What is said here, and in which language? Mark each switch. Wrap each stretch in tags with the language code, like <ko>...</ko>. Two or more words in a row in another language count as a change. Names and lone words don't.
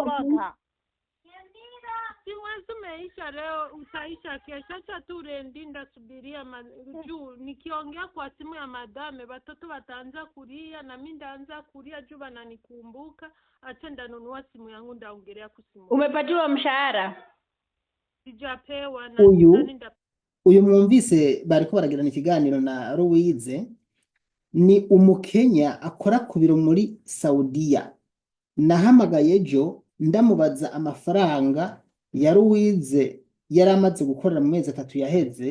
<sw>Si mwezi umeisha leo, utaisha kesho. Acha tu rendinda subiria juu nikiongea kwa simu ya madame watoto wataanza kulia na mimi ndaanza kulia juu wananikumbuka. Acha ndanunua simu yangu ndaongelea kusimu. Umepatiwa mshahara? Sijapewa na</sw> <rn>uyu mwumvise bariko baragirana ikiganiro na Louise, ni umukenya akora ku biro muri Saudiya. Nahamagaye ejo ndamubaza amafaranga ya Louise yari amaze gukorera mu mezi 3 yaheze.</rn>